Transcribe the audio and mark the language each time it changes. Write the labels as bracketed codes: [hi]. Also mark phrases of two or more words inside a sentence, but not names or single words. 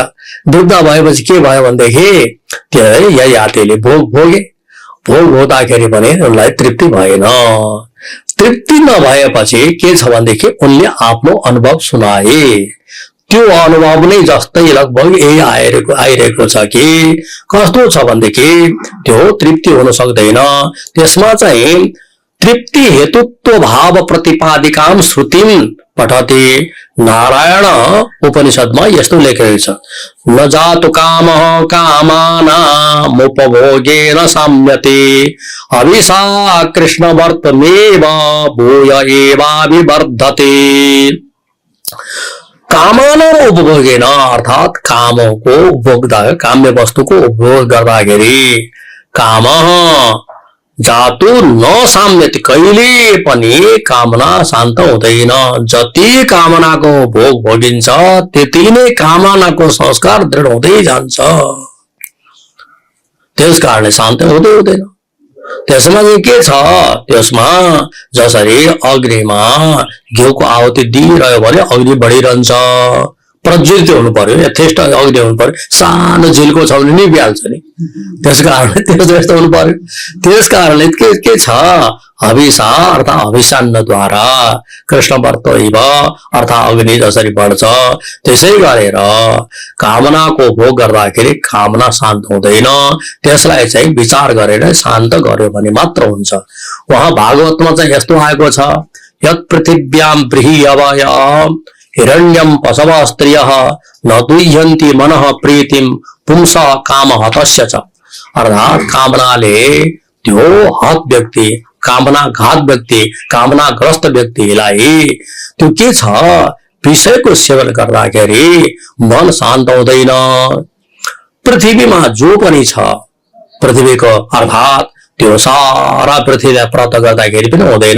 [ne] वृद्ध भएपछि के भयो भनेदेखि त्यो यही हातीले भोग भोगे, भोग हुँदाखेरि भने उनलाई तृप्ति भएन। तृप्ति नभएपछि के छ भनेदेखि उनले आफ्नो अनुभव सुनाए। त्यो अनुभव नै जस्तै लगभग यही आइरहेको छ कि कस्तो छ भनेदेखि त्यो तृप्ति हुन सक्दैन। त्यसमा चाहिँ [sa] तृप्ति हेतुत्व भाव प्रतिपादिकाम श्रुतिम पठते। [ne] नारायण उपनिषदमा यस्तो लेखेको छ, [sa] न जातु कामः कामानामुपभोगेन साम्यते अभिसा कृष्ण वर्तमेव भूय एवाभिवर्धते। कामाना उपभोगेन [ne] अर्थात कामको उपभोग, काम्य वस्तुको उपभोग गर्दाखेरि [sa] काम जातु न साम्यति, [ne] कहिले पनि कामना शान्त हुँदैन। जति कामनाको भोग भोगिन्छ त्यति नै कामनाको संस्कार दृढ हुँदै जान्छ, त्यस कारणले शान्त हुँदै हुँदैन। त्यसमा चाहिँ के छ, त्यसमा जसरी अग्निमा घिउको आहुति दिइरह्यो भने अग्नि बढिरहन्छ, प्रज्वलित हुनु पर्यो, यथेष्ट अग्नि हुनु पर्यो। सानो झिल्को छ भने निभिहाल्छ नि, त्यस कारणले त्यो जस्तो हुनु पर्यो। त्यस कारणले के छ, हविषा अर्थात हविषान्नद्वारा [sa] कृष्ण वर्तैव [ne] अर्थात अग्नि जसरी बढ्छ त्यसै गरेर कामनाको भोग गर्दाखेरि कामना शान्त हुँदैन। त्यसलाई चाहिँ विचार गरेर शान्त गर्यो भने मात्र हुन्छ। उहाँ भागवतमा चाहिँ यस्तो आएको छ, [sa] यत् पृथिव्याम बृहयवय हिरण्यम पशव स्त्रियः न दुह्यन्ति मनः प्रीतिम पुंस काम हतस्य च। [ne] अर्थात कामनाले त्यो हत व्यक्ति, कामनाघात व्यक्ति, कामनाग्रस्त व्यक्तिलाई त्यो के छ, विषयको सेवन गर्दाखेरि मन शान्त हुँदैन। पृथ्वीमा जो पनि छ, पृथ्वीको अर्थात त्यो सारा पृथ्वीलाई प्राप्त गर्दाखेरि पनि हुँदैन।